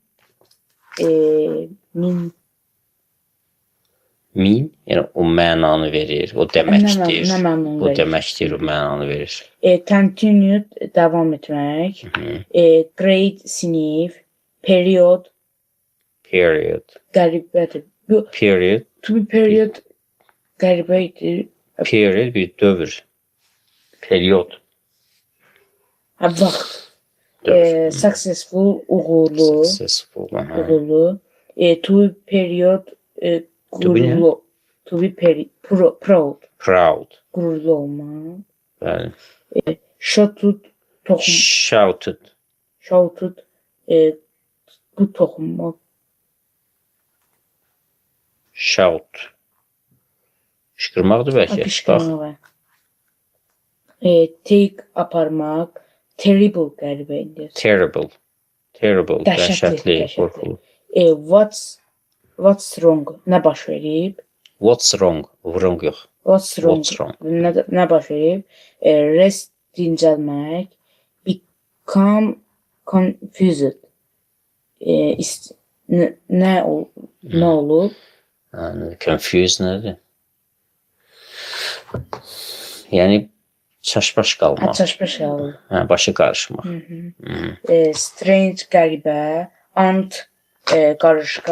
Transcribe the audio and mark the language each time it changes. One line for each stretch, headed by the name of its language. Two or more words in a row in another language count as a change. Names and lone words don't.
Azerbaijani: Min, yəni o mənanı verir, o deməkdir. Nə mənanı O verir? deməkdir, o mənanı verir. Continued, davam etmək, grade, sinif, period, Period. qəribədir. Bu, Period.
English: to be period
Azerbaijani: qəribə idi. Period bir dövr. Period. Vaxt. Dövr. Successful, uğurlu. Successful. Uğurlu.
English: To be period, To be nə? gururlu. To be proud.
Azerbaijani: Proud. Gururlu olmaq. Bəli. Shouted, toxun. Shouted. Shouted, bu toxunmaq. Shout. Şıqırmaqdır bəlkə. Bax. Qışqırmaq. Take, aparmaq. Terrible qəribə idi.
English: Terrible. Terrible.
Azerbaijani: Dəhşətli. Dəhşətli. Qorxulu.
English: What's wrong?
Azerbaijani: Nə baş verib?
English: What's wrong? Wrong yox. What's wrong? What's wrong?
Azerbaijani: Nə baş verib? Rest, dincəlmək.
English: Become confused.
Azerbaijani: Nə olub? Confused nədir? Yəni çaşbaş qalmaq. Çaşbaş qalıb. Başı qarışmaq. Strange, qəribə. Ant, qarışqa.